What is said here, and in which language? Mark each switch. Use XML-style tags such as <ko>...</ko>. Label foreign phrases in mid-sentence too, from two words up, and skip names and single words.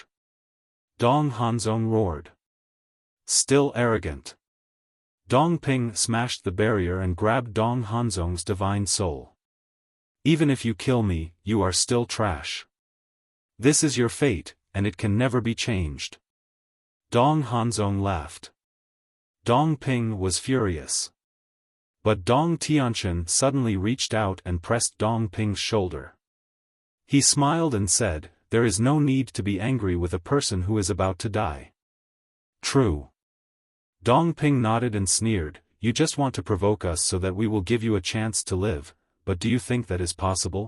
<en>Dong Hanzong roared. Still arrogant. Dong Ping smashed the barrier and grabbed Dong Hanzong's divine soul. Even if you kill me, you are still trash. This is your fate, and it can never be changed. Dong Hanzong laughed. Dong Ping was furious. But Dong Tianchen suddenly reached out and pressed Dong Ping's shoulder. He smiled and said, There is no need to be angry with a person who is about to die. True. Dong Ping nodded and sneered, You just want to provoke us so that we will give you a chance to live, but do you think that is possible?</en>